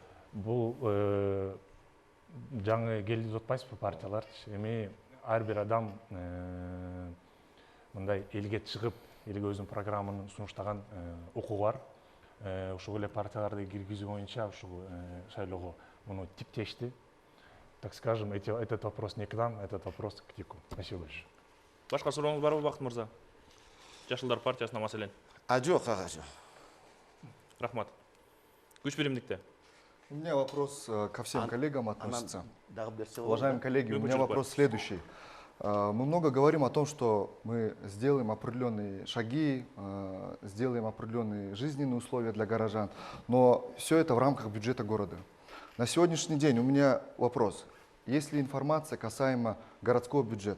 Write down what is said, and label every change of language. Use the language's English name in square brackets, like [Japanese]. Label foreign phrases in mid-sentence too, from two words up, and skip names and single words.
[Kyrgyz] бул жаңы келди деп атпайсызбы партиялар? Эми ар бир адам мындай элге чыгып, элге өзүнүн программаны сунуштаган укугу бар. Ушул эле партияларды киргизүү боюнча ушул шайлоого муну типтешти. [Russian] Так скажем, этот вопрос не к нам, этот вопрос к ТИКу. Спасибо большое. [Kyrgyz] Башка сурооңуз барбы, Бакыт мырза? Жашылдар партиясына маселен. Жок, ага жок. Рахмат. Күч биримдикте. [Russian] У меня вопрос ко всем коллегам относится. [Kyrgyz] Дагы берсе болот. [Russian] Уважаемые коллеги, у меня вопрос следующий. Мы много говорим о том, что мы сделаем определенные шаги, сделаем определенные жизненные условия для горожан, но все это в рамках бюджета города. На сегодняшний день у меня вопрос. Есть ли информация касаемо городского бюджета?